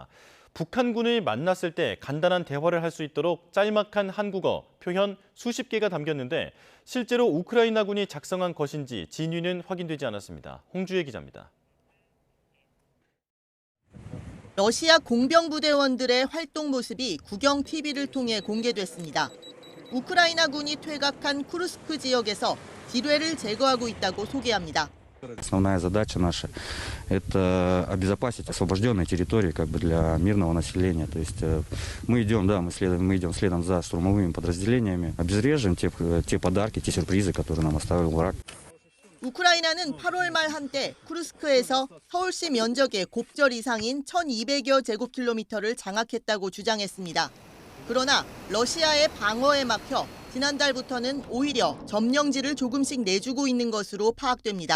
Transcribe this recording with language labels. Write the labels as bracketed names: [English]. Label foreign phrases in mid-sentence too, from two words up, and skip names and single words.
[Korean] 북한군을 만났을 때 간단한 대화를 할 수 있도록 짤막한 한국어 표현 수십 개가 담겼는데 실제로 우크라이나군이 작성한 것인지 진위는 확인되지 않았습니다. 홍주혜 기자입니다. 러시아 공병부대원들의 활동 모습이 국영 TV를 통해 공개됐습니다. 우크라이나군이 퇴각한 쿠르스크 지역에서 지뢰를 제거하고 있다고 소개합니다. [Russian] Основная задача наша – это обезопасить освобожденные территории для мирного населения. То есть мы идем следом за штурмовыми подразделениями, обезвреживаем те подарки, те сюрпризы, которые нам оставил враг. [Korean] 우크라이나는 8월 말 한때 쿠르스크에서 서울시 면적의 곱절 이상인 1,200여 제곱킬로미터를 장악했다고 주장했습니다. 그러나 러시아의 방어에 막혀 지난달부터는 오히려 점령지를 조금씩 내주고 있는 것으로 파악됩니다.